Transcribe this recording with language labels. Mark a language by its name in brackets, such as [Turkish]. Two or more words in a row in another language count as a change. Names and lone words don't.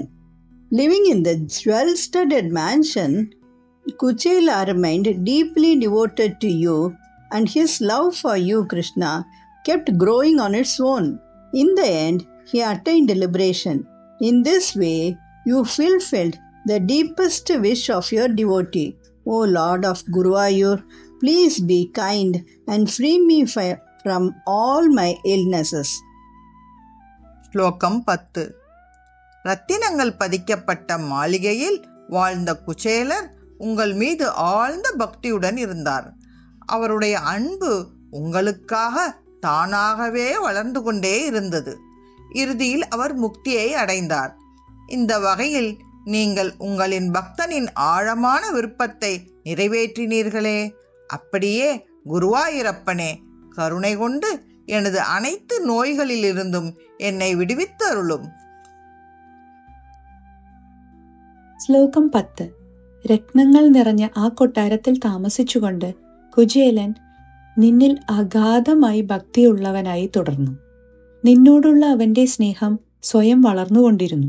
[English] Living in the jewel-studded mansion, Kuchela remained deeply devoted to you, and his love for you, Krishna, kept growing on its own. In the end, he attained liberation. In this way, you fulfilled the deepest wish of your devotee. O Lord of Guruvayur, please be kind and free me from all my illnesses. [Tamil] ஸ்லோகம் 10. ரத்தினங்கள் பதிக்கப்பட்ட மாளிகையில் வாழ்ந்த குச்சேலர் உங்கள் மீது ஆழ்ந்த பக்தியுடன் இருந்தார். அவருடைய அன்பு உங்களுக்காக தானாகவே வளர்ந்து கொண்டே இருந்தது. இறுதியில் அவர் முக்தியை அடைந்தார். இந்த வகையில் நீங்கள் உங்களின் பக்தனின் ஆழமான விருப்பத்தை நிறைவேற்றினீர்களே. அப்படியே குருவாயூரப்பனே, கருணை கொண்டு எனது அனைத்து நோய்களிலிருந்தும் என்னை விடுவித்து அருளும். [Malayalam] ശ്ലോകം 10. രത്നങ്ങൾ നിറഞ്ഞ ആ കൊട്ടാരത്തിൽ താമസിച്ചുകൊണ്ട് കുചേലൻ നിന്നിൽ അഗാധമായി ഭക്തിയുള്ളവനായി തുടർന്നു. നിന്നോടുള്ള അവന്റെ സ്നേഹം സ്വയം വളർന്നുകൊണ്ടിരുന്നു.